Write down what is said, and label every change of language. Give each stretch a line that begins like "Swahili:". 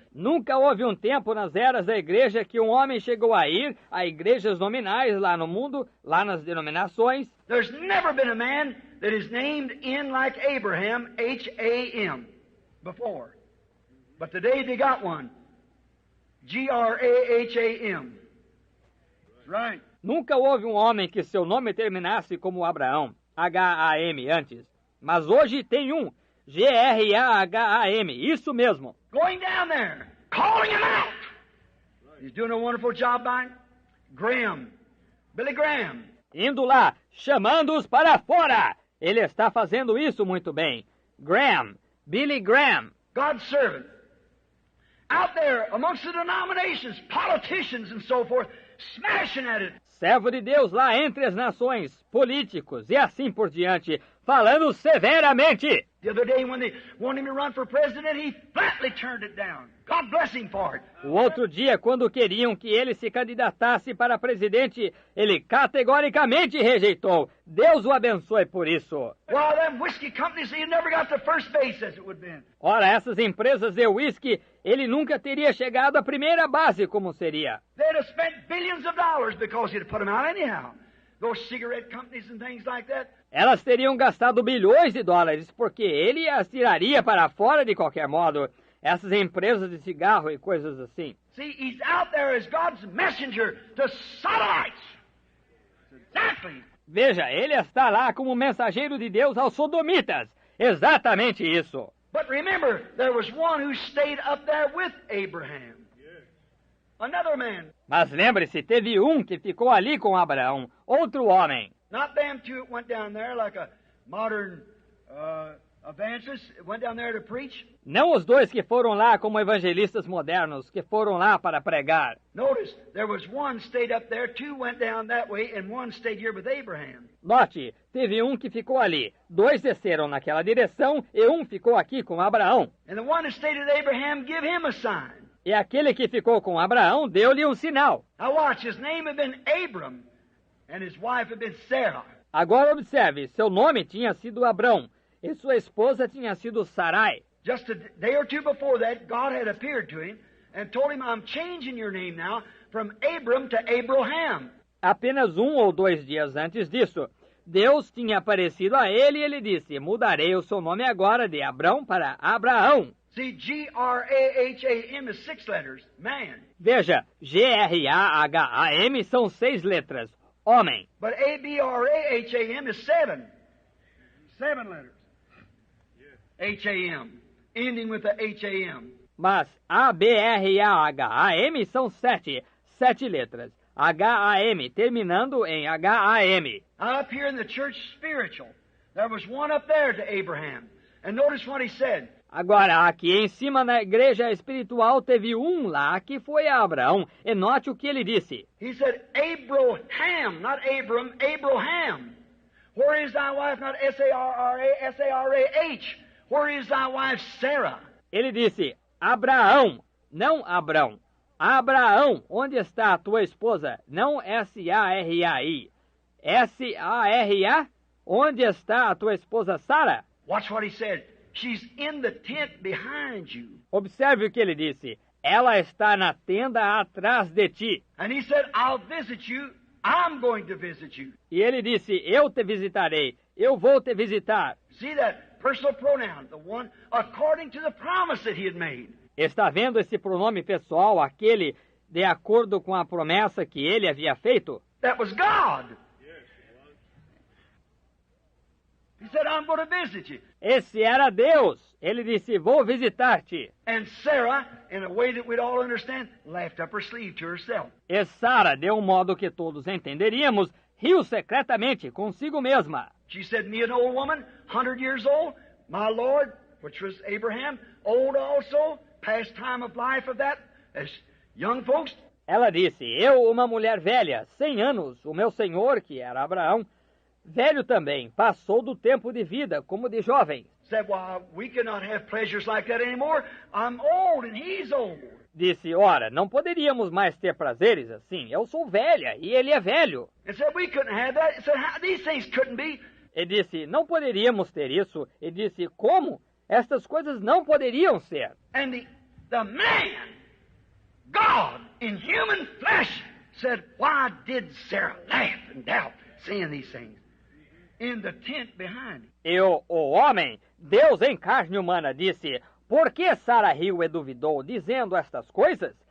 Portuguese: Nunca houve um tempo nas eras da igreja que um homem chegou a ir a igrejas nominais lá no mundo, lá nas denominações.
English: There's never been a man that is named in like Abraham, H-A-M, before. But today they got one. G-R-A-H-A-M. That's right.
Portuguese: Nunca houve um homem que seu nome terminasse como Abraão, H-A-M, antes. Mas hoje tem um, G-R-A-H-A-M, isso mesmo.
English: Going down there, calling him out. He's doing a wonderful job by it. Graham, Billy Graham.
Portuguese: Indo lá, chamando-os para fora. Ele está fazendo isso muito bem. Graham, Billy Graham.
English: God's servant. Out there amongst the denominations, politicians and so forth, smashing at it.
Portuguese: Servo de Deus lá entre as nações, políticos e assim por diante, falando severamente.
English: The other day when they wanted him to run for president, he flatly turned it down. God bless him for it.
Portuguese: O outro dia, quando queriam que ele se candidatasse para presidente, ele categoricamente rejeitou. Deus o abençoe por isso.
English: Well, them whiskey companies, he never got to first base as it would have been.
Portuguese: Ora, essas empresas de uísque, ele nunca teria chegado à primeira base como seria.
English: They'd have spent billions of dollars because he'd put them out anyhow. Those cigarette companies and things like that.
Portuguese: Elas teriam gastado bilhões de dólares, porque ele as tiraria para fora de qualquer modo. Essas empresas de cigarro e coisas assim.
English: See, he's out there as God's messenger to Sodomites. Exactly.
Portuguese: Veja, ele está lá como mensageiro de Deus aos sodomitas. Exatamente isso.
English: But remember, there was one who stayed up there with Abraham. Another man.
Portuguese: Mas lembre-se, teve um que ficou ali com Abraão, outro homem.
English: Not them 2 that went down there like a modern evangelists went down there to preach.
Portuguese: Não os dois que foram lá como evangelistas modernos, que foram lá para pregar.
English: Notice, there was one stayed up there, two went down that way, and one stayed here with Abraham.
Portuguese: Note, teve um que ficou ali, dois desceram naquela direção e um ficou aqui com Abraão.
English: And the one that stayed with Abraham, give him a sign.
Portuguese: E aquele que ficou com Abraão deu-lhe um sinal.
English: Now watch, his name had been Abram, and his wife had been Sarah.
Portuguese: Agora observe, seu nome tinha sido Abrão e sua esposa tinha sido Sarai.
English: Just a day or two before that, God had appeared to him and told him, I'm changing your name now from Abram to Abraham.
Portuguese: Apenas 1 ou 2 dias antes disso, Deus tinha aparecido a ele e ele disse, mudarei o seu nome agora de Abrão para Abraão.
English: See, G-R-A-H-A-M is 6 letters, man.
Portuguese: Veja, G-R-A-H-A-M são 6 letras, homem.
English: But A-B-R-A-H-A-M is 7. 7 letters. H-A-M. Ending with the H-A-M.
Portuguese: Mas A-B-R-A-H-A-M são 7 letras. H-A-M, terminando em H-A-M.
English: Up here in the church spiritual, there was one up there to Abraham. And notice what he said.
Portuguese: Agora, aqui em cima na igreja espiritual teve um lá que foi a Abraão. E note o que ele disse.
English: He said, Abraham, not Abram, Abraham. Where is thy wife? Not S-A-R-R-A, S-A-R-A-H. Where is thy wife Sarah?
Portuguese: Ele disse, Abraão, não Abrão. Abraão, onde está a tua esposa? Não S-A-R-A-I. S-A-R-A? Onde está a tua esposa Sara?
English: Watch what he said. She's in the tent behind you.
Portuguese: Observe o que ele disse. Ela está na tenda atrás de ti.
English: And he said, I'll visit you. I'm going to visit you.
Portuguese: E ele disse, eu te visitarei. Eu vou te visitar.
English: See that personal pronoun, the one according to the promise that he had made.
Portuguese: Está vendo esse pronome pessoal, aquele de acordo com a promessa que ele havia feito?
English: That was God. He said, I'm going to visit you.
Portuguese: Esse era Deus. Ele disse, vou visitar-te.
English: And Sarah, in a way that we'd all understand, laughed up her sleeve to herself.
Portuguese: E Sara, de um modo que todos entenderíamos, riu secretamente consigo mesma.
English: She said, me an old woman, 100 years old, my Lord, which was Abraham, old also, past time of life of that, as young folks.
Portuguese: Ela disse, eu, uma mulher velha, 100 anos, o meu senhor, que era Abraão, velho também, passou do tempo de vida como de jovem.
English: Said, well, we cannot have pleasures like that anymore. I'm old and he's old.
Portuguese: Disse, ora, não poderíamos mais ter prazeres assim. Eu sou velha e ele é velho.
English: And said, we couldn't have that. He said, these things couldn't be.
Portuguese: E disse, não poderíamos ter isso. E disse, como? Estas coisas não poderiam ser.
English: And the man, God in human flesh, said, why did Sarah laugh and doubt saying these things? In the tent behind him.
Portuguese: E o homem, Deus em carne humana, disse, por que Sara riu e duvidou, dizendo estas coisas?